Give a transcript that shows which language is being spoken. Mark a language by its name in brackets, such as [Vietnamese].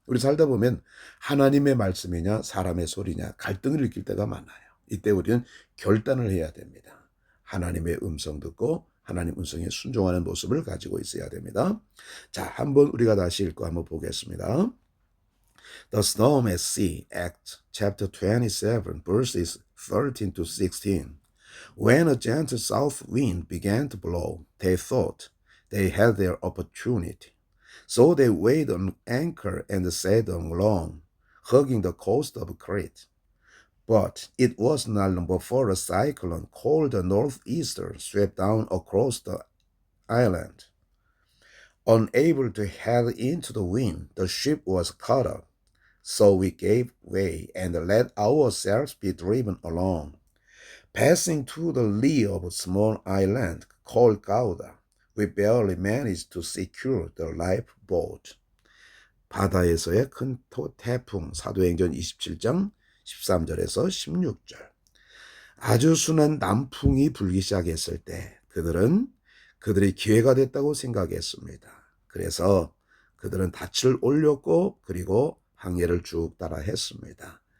[Korean] 우리 살다 보면 하나님의 말씀이냐 사람의 소리냐 갈등을 일으킬 때가 많아요. 이때 우리는 결단을 해야 됩니다. 하나님의 음성 듣고 하나님 음성에 순종하는 모습을 가지고 있어야 됩니다. 자, 한번 우리가 다시 읽고 한번 보겠습니다. [English] The Storm at Sea, Act chapter 27, verses 13 to 16. When a gentle south wind began to blow, they thought they had their opportunity. So they weighed an anchor and sailed along, hugging the coast of Crete. But it was not long before a cyclone called the northeaster swept down across the island. Unable to head into the wind, the ship was caught up. So we gave way and let ourselves be driven along. Passing to the lee of a small island called Gauda, we barely managed to secure the lifeboat. [Korean] 바다에서의 큰 태풍, 사도행전 27장 13절에서 16절. 아주 순한 남풍이 불기 시작했을 때 그들이 기회가 됐다고 생각했습니다. 그래서 그들은 닻을 올렸고 그리고 항해를 쭉 따라 했습니다.